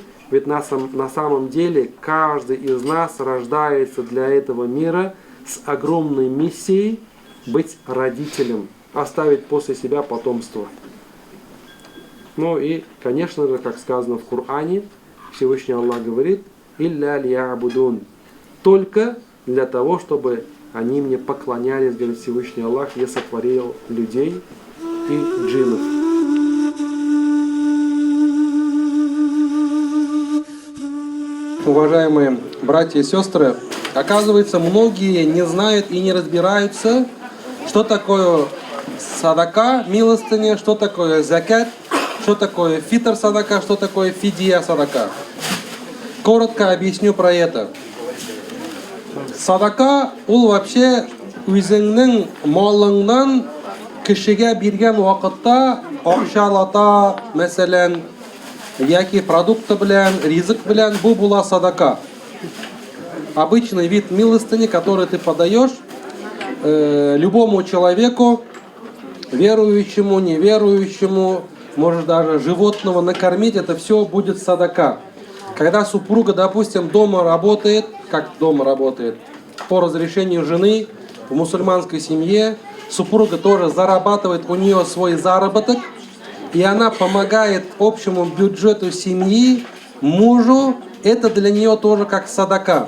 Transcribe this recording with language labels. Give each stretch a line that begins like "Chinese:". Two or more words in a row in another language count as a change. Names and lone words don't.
Russian: Ведь на самом деле каждый из нас рождается для этого мира с огромной миссией быть родителем, оставить после себя потомство. Ну и, конечно же, как сказано в Коране, Всевышний Аллах говорит:
Arabic: «إلا ليعبدون»,
Russian: только для того, чтобы они мне поклонялись, говорит Всевышний Аллах, я сотворил людей и джиннов. Уважаемые братья и сестры, оказывается, многие не знают и не разбираются, что такое садака, милостыня, что такое закат, что такое фитр садака, что такое фидия садака. Коротко объясню про это.
Tatar: Садака ул вообще үзеңнең малыңнан кешегә биргән вакытта акчалата, мәсәлән, яки продукты белән, ризык белән, бу була садака.
Russian: Обычный вид милостыни, который ты подаешь любому человеку, верующему, неверующему, может даже животного накормить, это все будет садака. Когда супруга, допустим, дома работает, как дома работает, по разрешению жены, в мусульманской семье, супруга тоже зарабатывает, у нее свой заработок, и она помогает общему бюджету семьи, мужу, это для нее тоже как садака.